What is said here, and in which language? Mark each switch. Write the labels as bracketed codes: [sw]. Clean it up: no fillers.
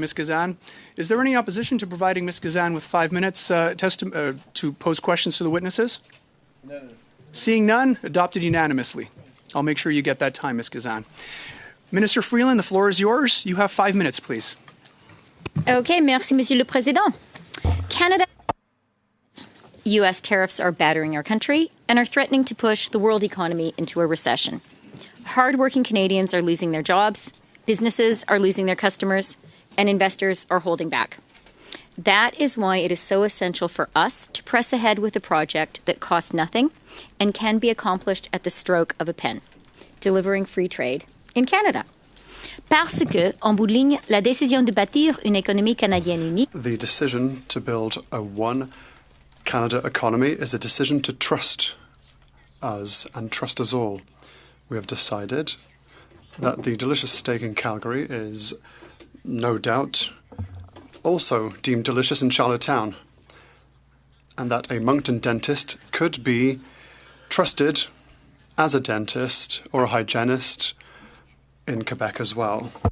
[en] Ms. Kazan. Is there any opposition to providing Ms. Kazan with 5 minutes to pose questions to the witnesses? No. Seeing none, adopted unanimously. I'll make sure you get that time, Ms. Kazan. Minister Freeland, the floor is yours. You have 5 minutes, please. [fr] Okay, merci, Monsieur le Président. [en] Canada. U.S. tariffs are battering our country and are threatening to push the world economy into a recession. Hard-working Canadians are losing their jobs, businesses are losing their customers, and investors are holding back. That is why it is so essential for us to press ahead with a project that costs nothing and can be accomplished at the stroke of a pen, delivering free trade in Canada. [fr] Parce que, en bout de ligne, la décision de bâtir une économie canadienne unique. [en] The decision to build a one Canada economy is a decision to trust us and trust us all. We have decided that the delicious steak in Calgary is no doubt also deemed delicious in Charlottetown, and that a Moncton dentist could be trusted as a dentist or a hygienist in Quebec as well.